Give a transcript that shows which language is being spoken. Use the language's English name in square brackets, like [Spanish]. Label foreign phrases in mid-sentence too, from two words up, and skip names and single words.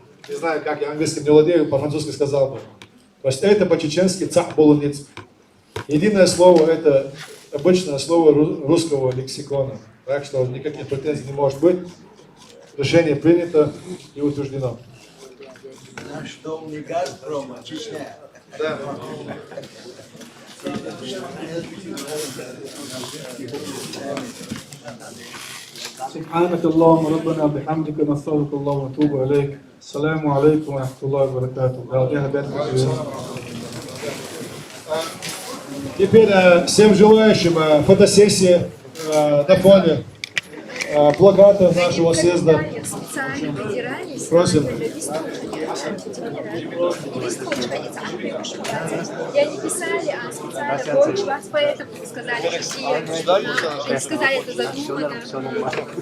[Russian] Не знаю, как я английским не владею, по-французски сказал бы. То есть это по-чеченски Цахболуницк. Единое слово это обычное слово русского лексикона. Так что никаких претензий не может быть. Решение принято и утверждено. Наш дом не Газпром, а Чечня. Да. [Arabic] سبحانك اللهم ربنا بحمدك نستغفرك الله ونتوب إليك. السلام عليكم ورحمة الله وبركاته. [Russian] Теперь всем желающим фотосессия на фоне плаката нашего съезда. Просим. Я не писали, а специально больше вас поэтому сказали, что сказали, это задумано.